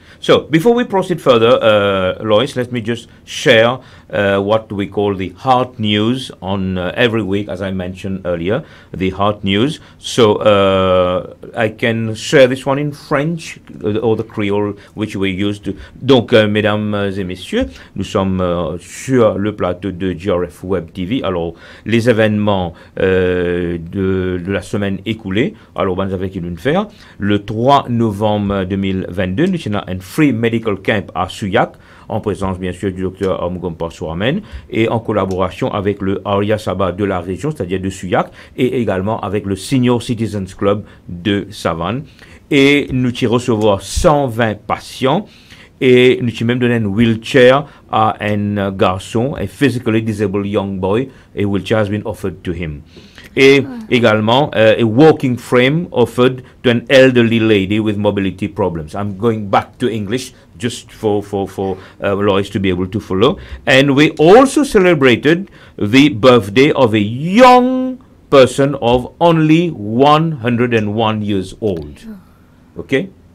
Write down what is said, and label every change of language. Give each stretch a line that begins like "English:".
English: So, before we proceed further, Lois, let me just share what we call the heart news on every week, as I mentioned earlier, the heart news. So, I can share this one in French or the Creole, which we use to.
French: Donc, mesdames et messieurs, nous sommes sur le plateau de GRF Web TV. Alors, les événements de la semaine écoulée, alors, vous avez qu'une faire. Le 3 novembre 2022, nous avons un free medical camp à Souillac, en présence bien sûr du docteur Omgompa Souamen, et en collaboration avec le Aria Saba de la région, c'est-à-dire de Souillac, et également avec le Senior Citizens Club de Savane. Et nous y recevoir 120 patients, et nous y même donné un wheelchair à un garçon,
English: a physically disabled young boy. A wheelchair has been offered to him.
French: Et également
English: a walking frame offered to an elderly lady with mobility problems. I'm going back to English just for Lois to be able to follow. And we also celebrated the birthday of a young person of only 101 years old. Okay?